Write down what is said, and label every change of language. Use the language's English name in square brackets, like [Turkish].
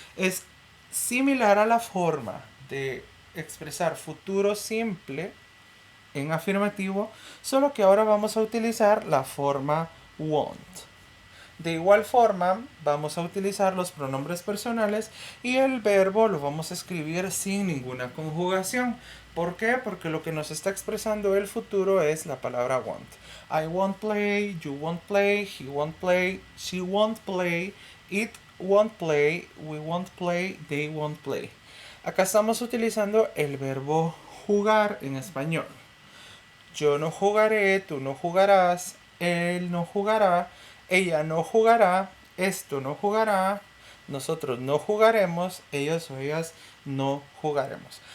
[Spanish] Es similar a la forma de expresar futuro simple en afirmativo, solo que ahora vamos a utilizar la forma won't. De igual forma, vamos a utilizar los pronombres personales y el verbo lo vamos a escribir sin ninguna conjugación. ¿Por qué? Porque lo que nos está expresando el futuro es la palabra won't. [English] I won't play, you won't play, he won't play, she won't play, it won't play, we won't play, they won't play. [Spanish] Acá estamos utilizando el verbo jugar en español. Yo no jugaré, tú no jugarás, él no jugará, ella no jugará, esto no jugará, nosotros no jugaremos, ellos o ellas no jugaremos.